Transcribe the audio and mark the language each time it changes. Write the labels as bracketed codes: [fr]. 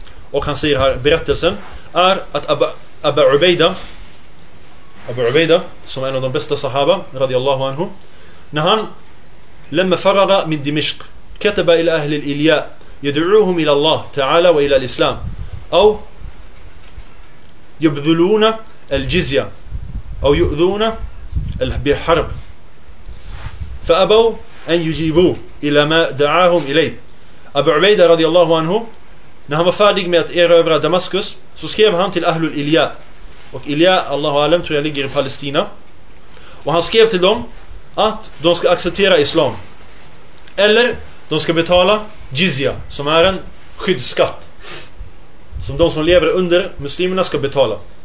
[sv] Och han säger här, berättelsen är att Abu Ubaida, som är en av de bästa sahaba, radiyallahu anhu, när han lämna [ar] faraga min Dimishq, kataba ila ahli al-ilya, yad'uuhum ila Allah ta'ala wa ila al-islam. Au يبذلون الجزية أو يؤذون بحرب فأبوا أن يجيبوا إلى ما دعاهم إليه. [sv] أبو عبيدة رضي الله عنه när han var färdig med att erövra Damaskus, så skrev han till Ahlul Ilya, och Ilya, Allahu alam, tror jag ligger i Palestina. Och han skrev till dem att de ska acceptera islam eller de ska betala jizya, som är en skyddsskatt som de som lever under muslimerna ska betala.